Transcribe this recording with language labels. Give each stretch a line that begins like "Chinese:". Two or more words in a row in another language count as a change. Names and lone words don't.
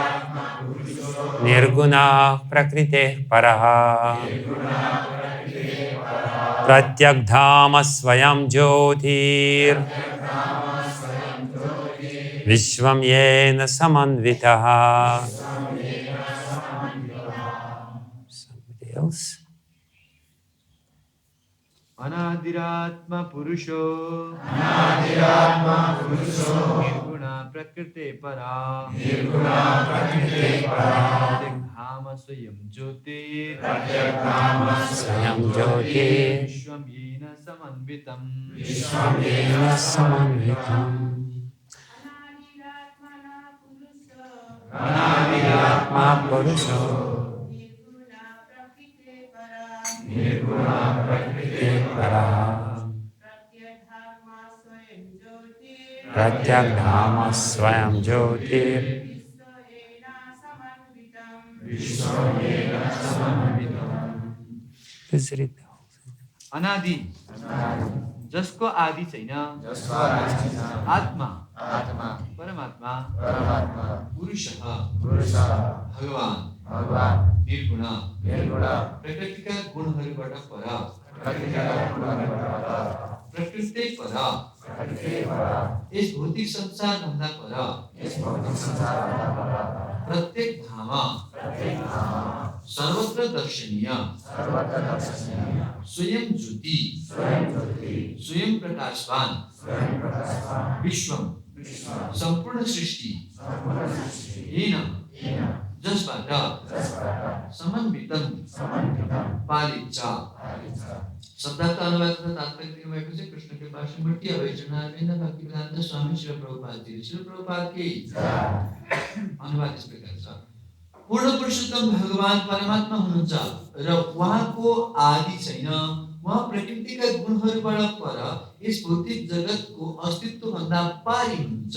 Sanskrit: निर्गुणः प्रकृतेः परः प्रत्यक् धामा स्वयं ज्योतिः विश्वं येन समन्वितः.
English: Somebody else?
Sanskrit: अनादिरात्मा पुरुषो निर्गुण प्रकृति पर प्रत्यक् धामा स्वयं ज्योति विश्वं येन समन्वितम् अनादिरात्मा पुरुषो निर्गुण प्रकृति परः प्रत्यक् धामा स्वयं ज्योतिः
English: Please read the whole thing.
Nepali: Anadi जसको आदि छैन आत्मा परमात्मा पुरुषः भगवान निर्गुण प्रकृतिका गुणहरूबाट पर प्रकृति पर यस भौतिक संसार भन्दा पर प्रत्येक धाम सर्वत्र दर्शनीय स्वयं ज्योति स्वयं प्रकाशवान विश्वम संपूर्ण सृष्टि येन जसबाट समन्वितम पालित छ। शब्दार्थ अनुवाद तथा तात्पर्य दिनुभएको छ कृष्णको भाष्यमूर्ति अवैजनाथ भक्ति वेदान्त स्वामी श्री प्रभुपादजी।
Hindi: श्री प्रभुपाद के अनुवाद इस प्रकार छ। पूर्ण पुरुषोत्तम भगवान परमात्मा हुनुहुन्छ र उहाँको आदि छैन, उहाँ प्रकृतिका गुणहरूबाट पर यस भौतिक जगतको अस्तित्वभन्दा पारी हुनुहुन्छ।